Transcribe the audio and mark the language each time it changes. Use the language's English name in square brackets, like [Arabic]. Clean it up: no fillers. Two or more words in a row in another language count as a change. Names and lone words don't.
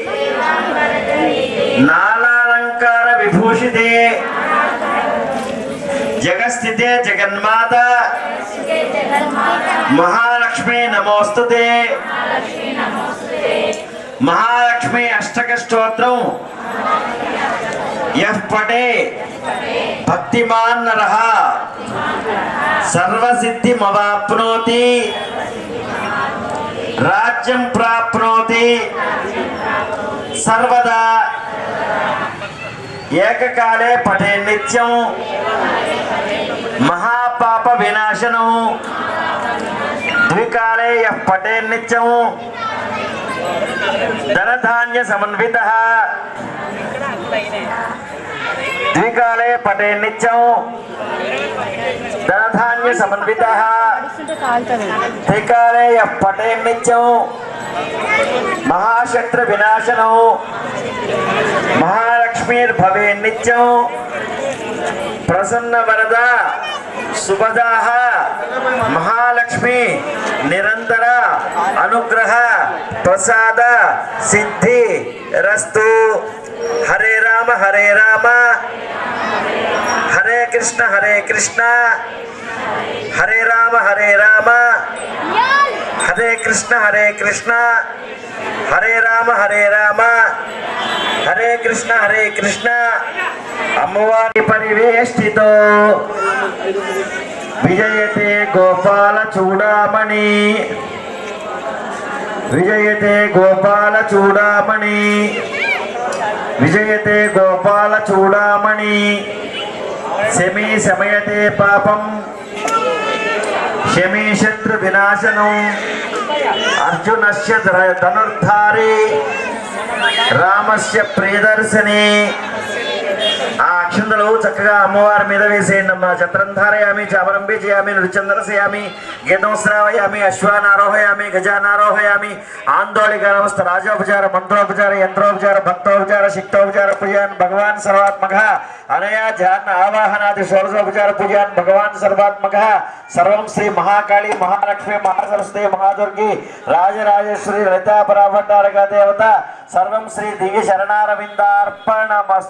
[Sanskrit] नालालंकार विभूषिते जगस्थिते जगन्माता महालक्ष्मी नमोस्तुते महालक्ष्मी अष्टक स्तोत्रम यह पठे भक्तिमान नरः सर्वसिद्धि मवाप्नोति राज्यं प्राप्नोति सर्वदा ఏకకాలే పఠే నిత్యం మహాపాప వినాశనం ద్వికాలే యః పఠే నిత్యం ధనధాన్య సమన్వితః ద్వికాలే పఠే నిత్యం ధనధాన్య సమన్వితః త్రికాలే యః పఠే నిత్యం महाशत्रु विनाशनो महालक्ष्मीर्भवे नित्यं प्रसन्न वरदा सुभदाः महालक्ष्मी निरंतर अनुग्रह प्रसाद सिद्धि रस्तु हरे राम हरे कृष्ण हरे राम हरे कृष्ण हरे राम हरे कृष्ण अम्मवारी परिवेष्टितो विजयते गोपाल चूडामणि विजयते गोपाल चूडामणि विजयते गोपाल चूडामणि शमी शमयते पापम शमी शत्रु विनाशनम अर्जुनस्य धनुर्धारी रामस्य प्रियदर्शनी [Telugu] ఆ అక్షంతలు చక్కగా అమ్మవారి మీద వేసేయండి అమ్మ. [Sanskrit] ఛత్రం ధారయామి, చామరం బీజయామి, నృచంద్రసయామి, గీతం శ్రావయామి, అశ్వానారోహయామి, గజానారోహయామి, ఆందోళిక నమస్త రాజోపచార, మంత్రోపచార, యంత్రోపచార, భక్తోపచార, శక్తోపచార పూజాన్ భగవాన్ సర్వాత్మక అనయా ధ్యాన ఆవాహనాది షోడశోపచార పూజాన్ భగవాన్ సర్వాత్మక సర్వం శ్రీ మహాకాళి మహాలక్ష్మి మహాసరస్వతి మహాదుర్గి రాజరాజేశ్వరి లలితా పరాభట్టారక దేవత సర్వం శ్రీ దివ్య శరణారవిందార్పణమస్తు.